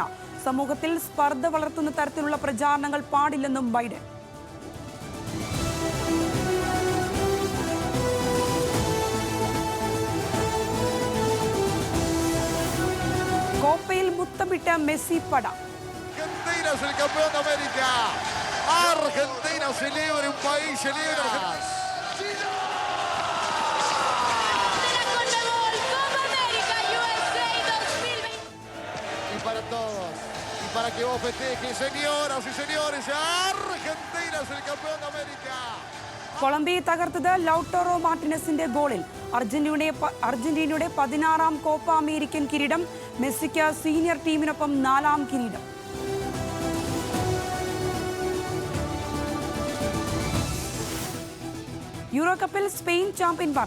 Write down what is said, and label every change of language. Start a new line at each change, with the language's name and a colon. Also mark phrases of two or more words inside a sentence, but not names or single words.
Malayalam: സമൂഹത്തിൽ സ്പർദ്ധ വളർത്തുന്ന തരത്തിലുള്ള പ്രചാരണങ്ങൾ പാടില്ലെന്നും ബൈഡൻ. കോപ്പയിൽ മുത്തമിട്ട മെസ്സി പട.
Spanish: Argentina celebra un país, celebra Argentina. Y para todos, y para que vos festejes, señoras y señores, Argentina es el campeón de América.
Malayalam: കൊളംബിയയെ തകർത്തത് ലൗട്ടോറോ മാർട്ടിനസിന്റെ ഗോളിൽ. അർജന്റീനയുടെ 16ാം കോപ്പ അമേരിക്കൻ കിരീടം. മെസ്സിക്ക് സീനിയർ ടീമിനൊപ്പം 4ാം കിരീടം. യൂറോ കപ്പിൽ സ്പെയിൻ ചാമ്പ്യന്മാർ.